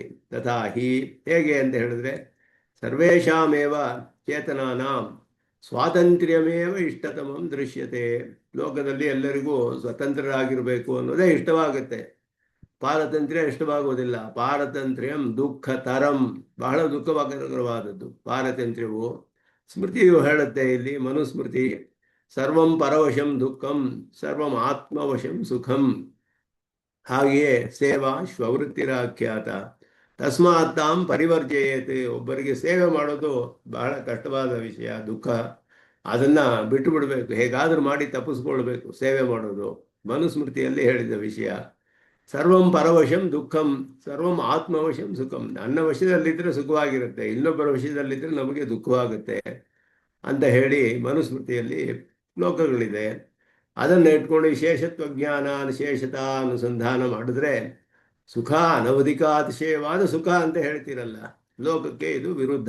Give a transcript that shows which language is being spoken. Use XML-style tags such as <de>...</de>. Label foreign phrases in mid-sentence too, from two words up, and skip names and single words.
<sa>ತಥಾ ಹಿ,</sa> <kn>ಹೇಗೆ ಅಂತ ಹೇಳಿದ್ರೆ</kn> <sa>ಸರ್ವೇಷಾಮೇವ ಚೇತನಾನಾಂ ಸ್ವಾತಂತ್ರ್ಯಮೇವ ಇಷ್ಟತಮಂ ದೃಶ್ಯತೆ.</sa> <kn>ಲೋಕದಲ್ಲಿ ಎಲ್ಲರಿಗೂ ಸ್ವತಂತ್ರರಾಗಿರಬೇಕು ಅನ್ನೋದೇ ಇಷ್ಟವಾಗುತ್ತೆ, ಪಾರತಂತ್ರ್ಯ ಇಷ್ಟವಾಗುವುದಿಲ್ಲ.</kn> <sa>ಪಾರತಂತ್ರ್ಯಂ ದುಃಖ ತರಂ,</sa> <kn>ಬಹಳ ದುಃಖಕರವಾದದ್ದು ಪಾರತಂತ್ರ್ಯವು. ಸ್ಮೃತಿಯು ಹೇಳುತ್ತೆ ಇಲ್ಲಿ, ಮನುಸ್ಮೃತಿ,</kn> <sa>ಸರ್ವಂ ಪರವಶಂ ದುಃಖಂ ಸರ್ವಂ ಆತ್ಮವಶಂ ಸುಖಂ. ಹಾಗೆಯೇ ಸೇವಾ ಶ್ವವೃತ್ತಿರಾಖ್ಯಾತ ತಸ್ಮಾತ್ ತಾಂ ಪರಿವರ್ಜಯೇತ್.</sa> <kn>ಒಬ್ಬರಿಗೆ ಸೇವೆ ಮಾಡೋದು ಬಹಳ ಕಷ್ಟವಾದ ವಿಷಯ, ದುಃಖ, ಅದನ್ನು ಬಿಟ್ಟು ಬಿಡಬೇಕು, ಹೇಗಾದರೂ ಮಾಡಿ ತಪ್ಪಿಸ್ಕೊಳ್ಬೇಕು ಸೇವೆ ಮಾಡೋದು. ಮನುಸ್ಮೃತಿಯಲ್ಲಿ ಹೇಳಿದ ವಿಷಯ.</kn> <sa>ಸರ್ವಂ ಪರವಶಂ ದುಃಖಂ, ಸರ್ವಂ ಆತ್ಮವಶಂ ಸುಖಂ.</sa> <kn>ನನ್ನ ವಶದಲ್ಲಿದ್ದರೆ ಸುಖವಾಗಿರುತ್ತೆ, ಇನ್ನೊಬ್ಬರ ವಶದಲ್ಲಿದ್ದರೆ ನಮಗೆ ದುಃಖವಾಗುತ್ತೆ ಅಂತ ಹೇಳಿ ಮನುಸ್ಮೃತಿಯಲ್ಲಿ ಶ್ಲೋಕಗಳಿದೆ. ಅದನ್ನು ಇಟ್ಕೊಂಡು ವಿಶೇಷತ್ವ ಜ್ಞಾನ ವಿಶೇಷತಾ ಅನುಸಂಧಾನ ಮಾಡಿದ್ರೆ ಸುಖ ಅನವಧಿಕಾತಿಶಯವಾದ ಸುಖ ಅಂತ ಹೇಳ್ತೀರಲ್ಲ, ಲೋಕಕ್ಕೆ ಇದು ವಿರುದ್ಧ.</kn>